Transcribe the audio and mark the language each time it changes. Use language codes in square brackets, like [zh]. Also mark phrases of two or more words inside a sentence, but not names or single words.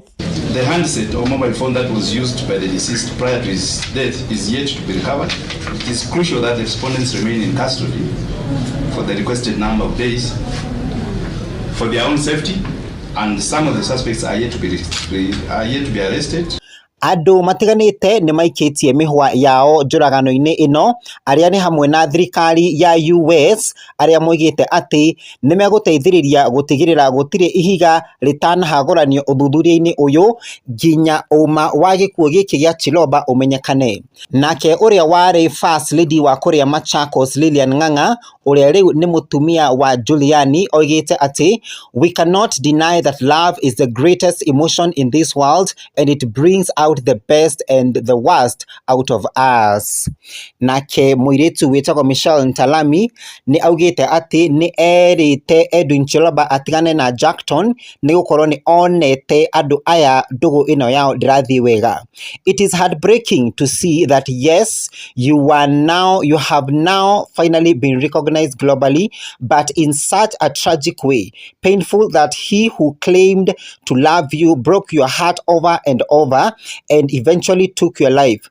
[en] The handset or mobile phone that was used by the deceased prior to his death is yet to be recovered. It is crucial that the respondents remain in custody for the requested number of days for their own safety and some of the suspects are yet to be arrested. [ki] Andũ matiganĩte nĩ maikĩtie mĩhwa yao njũragano-inĩ ĩno, arĩa nĩ hamwe na thirikari ya US, arĩa moigĩte atĩ nĩ megũteithĩrĩria gũtigĩrĩra gũtirĩ ihiga rĩtanahagũranio ũthuthuria-inĩ ũyũ nginya ũma wa gĩkuũ gĩkĩ gĩa Chiloba ũmenyekane. Nake ũrĩa warĩ First Lady wa kũrĩa Machakos Lilian Ng'ang'a, ũrĩa rĩu nĩ mũtumia wa Juliani, oigĩte atĩ [en] we cannot deny that love is the greatest emotion in this world and it brings out the best and the worst out of us. [ki] Nake mũirĩtu wĩtagwo Michelle Ntalami nĩ augĩte atĩ nĩ erĩte Edwin Chiloba atigane na Jackton nĩ gũkorwo nĩ onete andũ aya ndũgũ ĩno yao ndĩrathiĩ wega. [en] It is heartbreaking to see that yes, you have now finally been recognized globally, but in such a tragic way. Painful that he who claimed to love you broke your heart over and over and eventually took your life.